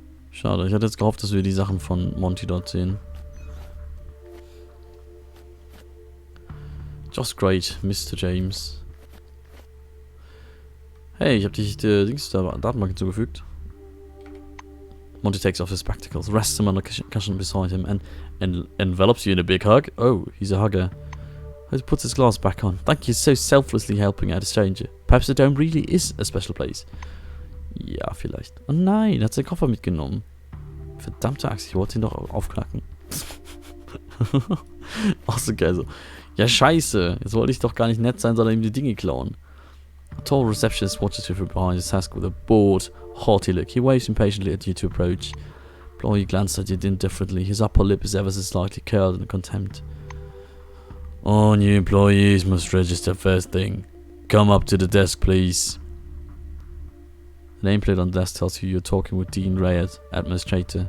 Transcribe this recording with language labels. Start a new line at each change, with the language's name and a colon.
German: Schade, ich hatte jetzt gehofft, dass wir die Sachen von Monty dort sehen.
English: Just great, Mr. James.
German: Hey, ich habe dich der Datenbank hinzugefügt.
English: Monty takes off his spectacles, rests him on the cushion beside him, and envelops you in a big hug. Oh, he's a hugger. He puts his glass back on. Thank you so selflessly helping out a stranger. Perhaps the dome really is a special place.
German: Ja, vielleicht. Oh nein, er hat seinen Koffer mitgenommen. Verdammte Axt, ich wollte ihn doch aufknacken. Auch so geil so. Ja, scheiße. Jetzt wollte ich doch gar nicht nett sein, sondern ihm die Dinge klauen.
English: A tall receptionist watches you from behind his desk with a bored, haughty look. He waves impatiently at you to approach. Employee glanced at you indifferently. His upper lip is ever so slightly curled in contempt. All new employees must register first thing. Come up to the desk, please. The nameplate on the desk tells you you're talking with Dean Rayard, administrator.